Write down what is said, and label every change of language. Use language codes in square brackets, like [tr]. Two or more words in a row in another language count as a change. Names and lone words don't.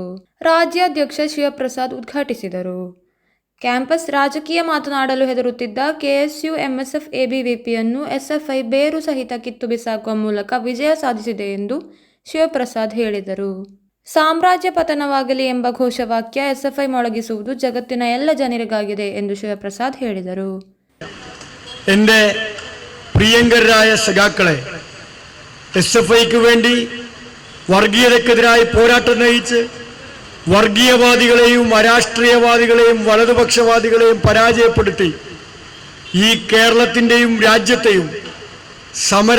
[kn] ರಾಜ್ಯಾಧ್ಯಕ್ಷ ಶಿವಪ್ರಸಾದ್ ಉದ್ಘಾಟಿಸಿದರು. ಕ್ಯಾಂಪಸ್ ರಾಜಕೀಯ ಮಾತನಾಡಲು ಹೆದರುತ್ತಿದ್ದ ಕೆಎಸ್ಯು ಎಂಎಸ್ಎಫ್ ಎಬಿವಿಪಿಯನ್ನು ಎಸ್ಎಫ್ಐ ಬೇರು ಸಹಿತ ಕಿತ್ತು ಬಿಸಾಕುವ ಮೂಲಕ ವಿಜಯ ಸಾಧಿಸಿದೆ ಎಂದು ಶಿವಪ್ರಸಾದ್ ಹೇಳಿದರು. ಸಾಮ್ರಾಜ್ಯ ಪತನವಾಗಲಿ ಎಂಬ ಘೋಷವಾಕ್ಯ ಎಸ್ಎಫ್ಐ ಮೊಳಗಿಸುವುದು ಜಗತ್ತಿನ ಎಲ್ಲ ಜನರಿಗಾಗಿದೆ ಎಂದು ಶಿವಪ್ರಸಾದ್ ಹೇಳಿದರು. [ml] എൻ്റെ പ്രിയങ്കരായ സഖാക്കളെ, എസ്എഫ്ഐക്ക് വേണ്ടി വർഗീയതക്കെതിരായി പോരാട്ടം നയിച്ച് വർഗീയവാദികളെയും അരാഷ്ട്രീയവാദികളെയും വലതുപക്ഷവാദികളെയും പരാജയപ്പെടുത്തി ഈ കേരളത്തിൻ്റെയും രാജ്യത്തെയും സമര